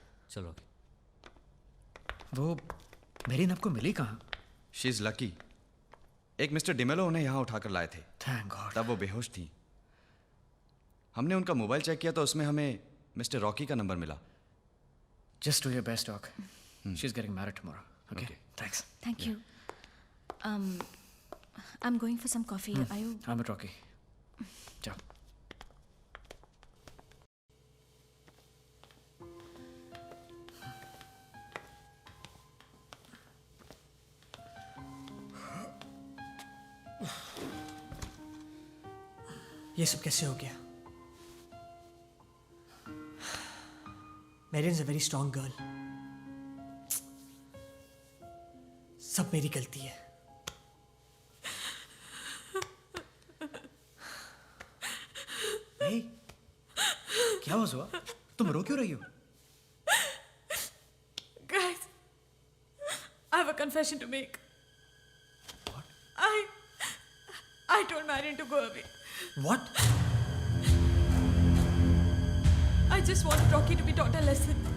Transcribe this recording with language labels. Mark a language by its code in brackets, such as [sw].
[hi] चलो. वो मेरी आपको मिली कहाँ? [en] She is lucky. [hi] एक मिस्टर डिमेलो उन्हें यहाँ उठाकर लाए थे. [en] Thank God. [hi] तब वो बेहोश थी. हमने उनका मोबाइल चेक किया तो उसमें हमें मिस्टर रॉकी का नंबर मिला. [en] Just do your best, Doc. She's getting married tomorrow. Okay. Thanks. Thank you. I'm going for some coffee. Are you? I'm with Rocky. Ciao. [hi] ये सब कैसे हो गया? [en] Marion is a very strong girl. [hi] सब मेरी गलती है. Hey, क्या हुआ? तुम रो क्यों रही हो? [en] Guys, I have a confession to make. What? I told Marion to go away. What? I just wanted Rocky to be taught a lesson.